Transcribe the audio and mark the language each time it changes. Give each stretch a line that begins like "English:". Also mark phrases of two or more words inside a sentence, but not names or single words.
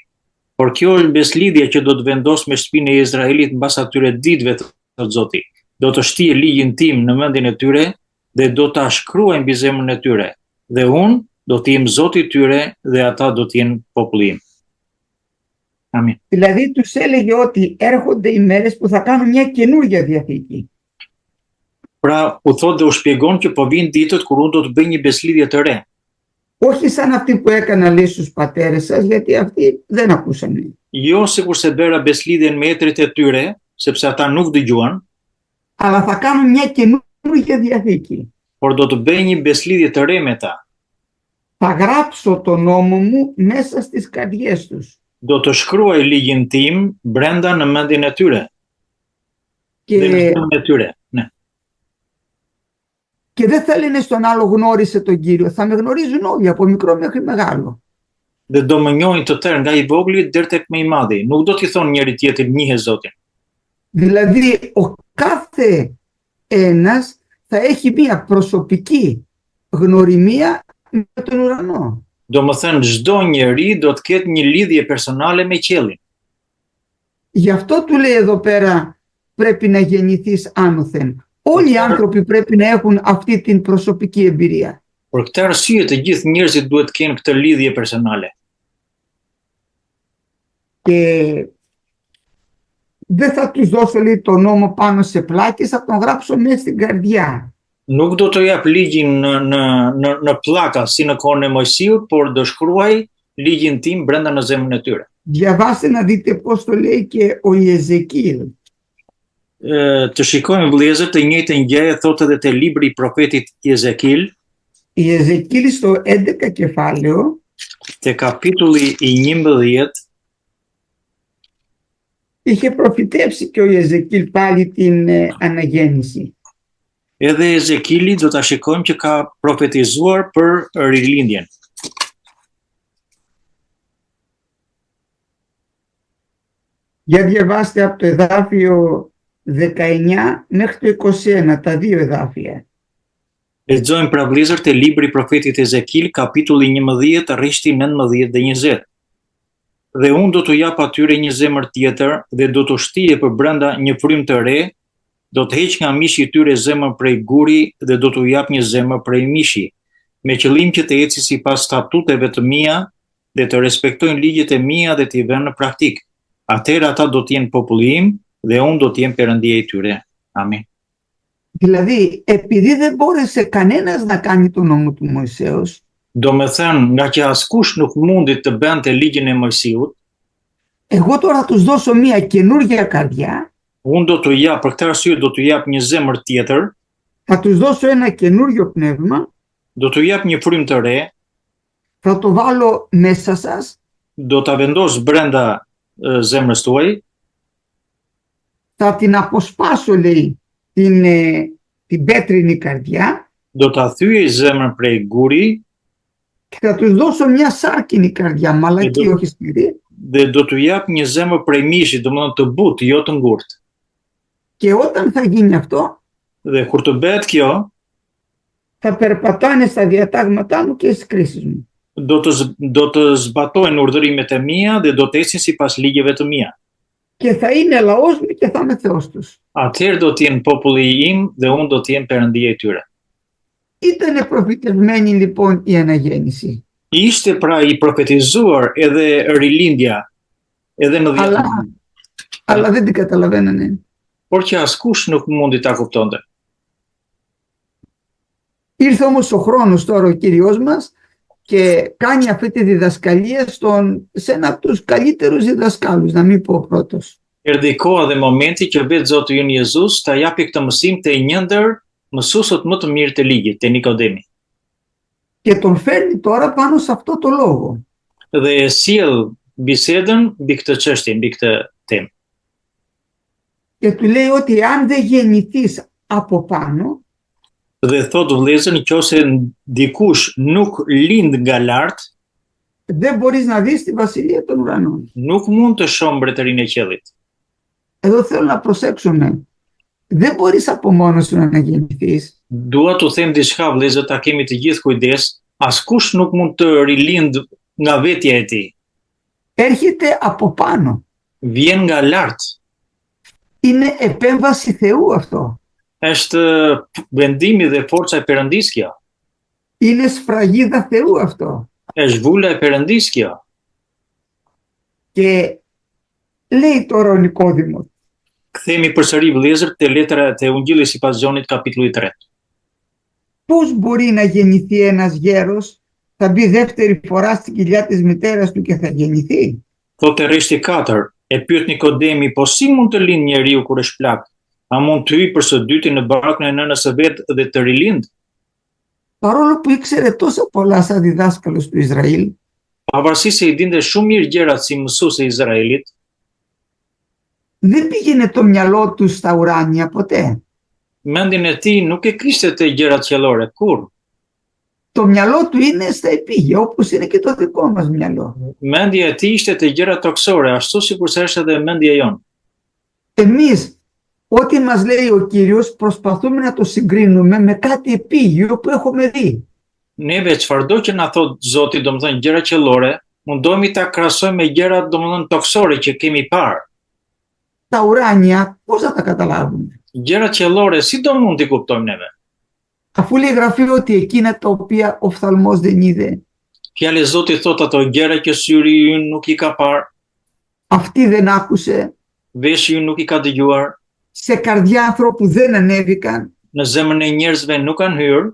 Albanian: Por kjo është beslidhja që do të vendos me shtëpinë e Izraelit mbas atyre ditëve, thot Zoti. Do të shtijë ligjin tim në mendjen e tyre dhe do ta shkruajnë mbi zemrën e tyre. Dhe unë do të jem Zoti i tyre dhe ata do të jenë populli im. Amin.
Greek: Δηλαδή τους έλεγε ότι έρχονται οι μέρες που θα κάνουν μια καινούργια διαθήκη.
Albanian: Pra, u thot dhe u shpjegon që po vinë ditët kur unë do të bëj një beslidhje të re.
Greek: Όχι σαν αυτή που έκανα λέει στους πατέρες σας, γιατί αυτοί δεν ακούσανε.
Albanian: Jo sikurse bëra beslidhjen me etrit e tyre, sepse ata nuk dëgjuan,
Greek: Αλλά θα κάνουν μια καινούργια διαθήκη.
Albanian: por do të bëj një beslidhje të re me ta.
Greek: Θα γράψω το νόμο μου μέσα στις καρδιές τους.
Albanian: Do të shkruaj ligjin tim brenda në mendjen e tyre. Dhe në
Greek: Και,
Albanian: zemrën e tyre. Ne.
Greek: και δεν θα λένε στον άλλο γνώρισε τον Κύριο. Θα με γνωρίζουν όλοι από μικρό μέχρι μεγάλο.
Albanian: Dhe do më njohin të tërë nga i vogli deri tek më i madhi. Nuk do t'i thonë njëri tjetrit njihe Zotin.
Greek: Δηλαδή ο κάθε ένας θα έχει μία προσωπική γνωριμία με τον ουρανό.
Albanian: Do më thënë, çdo njeri do të ketë një lidhje personale me qiellin.
Greek: Γι' αυτό του λέει εδώ πέρα πρέπει να γεννηθείς άνωθεν. Όλοι οι άνθρωποι πρέπει να έχουν αυτή την προσωπική εμπειρία.
Albanian: Për këtë arsye të gjithë njerëzit duhet të kenë këtë lidhje personale.
Greek: Και δεν θα τους δώσω, λέει, τον νόμο πάνω σε πλάκες, θα τον γράψω μέσα στην καρδιά.
Albanian: Nuk do të jap ligjin në pllaka si në kohën e Mojsiut, por do shkruaj ligjin tim brenda në zemrën e tyre.
Greek: Διαβάστε να δείτε πώς το λέει και ο Ιεζεκίλ.
Albanian: Të shikojmë vëllezër, të njëjtën gjë thotë edhe te libri i profetit Jezekil,
Greek: Ιεζεκίλ στο 11 κεφάλαιο
Albanian: te kapitulli i 11,
Greek: είχε προφητεύσει και ο Ιεζεκίλ πάλι την αναγέννηση.
Albanian: edhe Ezekili do ta shikojmë që ka profetizuar për rilindjen.
Greek: Για διαβάστε από το εδάφιο 19 μέχρι το 21, τα δύο εδάφια.
Albanian: Lexojmë pra vëllezër te libri i profetit Ezekil, kapitulli 11, rishti 19 dhe 20. Dhe unë do t'u jap atyre një zemër tjetër dhe do t'u shtije për brenda një frymë të re, do të heq nga mishi i tyre zemër prej guri dhe do t'u jap një zemër prej mishi, me qëllim që të eci sipas statuteve të mia dhe të respektojnë ligjet e mia dhe t'i vënë në praktik. Atëherë ata do të jenë populli im dhe unë do të jem perëndia i tyre. Amin.
Greek: Δηλαδή, επειδή δεν μπόρεσε κανένας να κάνει τον νόμο του Μωυσέως,
Albanian: Do me thënë, nga që askush nuk mundi të bënte ligjin e Mojsiut,
Greek: εγώ τώρα θα τους δώσω μία καινούργια καρδιά,
Albanian: unë do t'u jap, për këtë arsye do t'u jap një zemër tjetër,
Greek: θα τους δώσω ένα καινούριο πνεύμα,
Albanian: do t'u jap një frymë të re,
Greek: θα το βάλω μέσα σας,
Albanian: do ta vendos brenda zemrës tuaj,
Greek: θα την αποσπάσω, λέει, την πέτρινη καρδιά
Albanian: do ta thyej zemrën prej guri
Greek: και θα τους δώσω μια σάρκινη καρδιά, μαλακή, όχι σκληρή.
Albanian: dhe do t'u jap një zemër prej mishi, domethënë të butë, jo të ngurtë.
Greek: Και όταν θα γίνει αυτό,
Albanian: Dhe kur të bëhet kjo,
Greek: θα περπατάνε στα διατάγματά μου και στις κρίσεις μου.
Albanian: do të zbatojnë urdhërimet e mia dhe do të ecin sipas ligjeve të mia.
Greek: Και θα είναι λαός μου και θα είμαι Θεός τους.
Albanian: Atëherë do të jenë populli im dhe unë do të jem perëndia e tyre.
Greek: Ήτανε προφητευμένη λοιπόν η αναγέννηση.
Albanian: Ishte pra i profetizuar edhe rilindja, edhe në 10 muaj.
Greek: Αλλά δεν την καταλαβαίνανε.
Albanian: Por që askush nuk mundi ta kuptonte.
Greek: Ήρθε όμως ο χρόνος τώρα ο Κύριος μας και κάνει αυτή τη διδασκαλία σε ένα από τους καλύτερους διδασκάλους, να μην πω ο πρώτος.
Albanian: Erdhi koha dhe momenti që vetë Zoti ynë Jezus ta japi këtë mësim te një ndër mësuesët më të mirë të ligjit, te Nikodemi.
Greek: Και τον φέρνει τώρα πάνω σε αυτό το λόγο.
Albanian: Dhe e sjell bisedën mbi këtë çështje, mbi këtë temë.
Greek: Και του λέει ότι αν δεν γεννηθείς από πάνω,
Albanian: Dhe thotë vëllezër, nëse dikush nuk lind nga lart,
Greek: δεν μπορείς να δεις τη βασιλεία των ουρανών.
Albanian: nuk mund të shohë mbretërinë e qiellit.
Greek: Εδώ θέλω να προσέξουμε. Δεν μπορείς από μόνος σου να γεννηθείς.
Albanian: Dua t'u them diçka vëllezër, ta kemi të gjithë kujdes, askush nuk mund të rilind nga vetja e tij.
Greek: Έρχεται από πάνω.
Albanian: Vjen nga lart.
Greek: Είναι επέμβαση Θεού αυτό.
Albanian: Është vendimi dhe forca e Perëndisë kjo.
Greek: Είναι σφραγίδα Θεού αυτό.
Albanian: Është vula e Perëndisë kjo.
Greek: Και λέει τώρα ο Νικόδημος.
Albanian: Kthehemi përsëri vëllezër te letra te Ungjilli sipas Gjonit kapitulli 3.
Greek: Πώς μπορεί να γεννηθεί ένας γέρος, θα μπει δεύτερη φορά στην κοιλιά της μητέρας του και θα γεννηθεί.
Albanian: Thotë rreshti 4, e pyet Nikodemi, po si mund të lind njeriu kur është plak? A mund të hyjë për së dyti në barkun e nënës së vet dhe të rilind?
Greek: Παρόλο που ήξερε τόσο πολλά σαν διδάσκαλος του Ισραήλ,
Albanian: Pavarësisht se i dinte shumë mirë gjërat si mësues e Izraelit,
Greek: δεν πήγαινε το μυαλό του στα ουράνια ποτέ.
Albanian: mendjen e tij nuk e kishte te gjërat qiellore kur.
Greek: Το μυαλό του είναι στα επίγεια, όπως είναι και το δικό μας μυαλό.
Albanian: Mendja e tij ishte te gjërat toksore, ashtu sikurse është edhe mendja jon.
Greek: Εμείς Ό,τι μας λέει ο Κύριος προσπαθούμε να το συγκρίνουμε με κάτι επίγειο που έχουμε δει.
Albanian: Neve çfarëdo që na thot Zoti, domethënë gjëra qellore, mundohemi ta krahasojmë me gjëra domethënë toksore që kemi parë.
Greek: Τα ουράνια πώς θα τα καταλάβουμε?
Albanian: Gjëra qellore si do mund t'i kuptojmë neve?
Greek: Αφού λέει η Γραφή ότι εκείνα τα οποία ο οφθαλμός δεν είδε,
Albanian: Fjala e Zotit thot ato gjëra që syri ynë nuk i ka parë,
Greek: αυτή δεν άκουσε,
Albanian: veshi ynë nuk i ka dëgjuar,
Greek: σε καρδιά ανθρώπου δεν ανέβηκαν,
Albanian: në zemrën e njerëzve nuk kanë hyrë,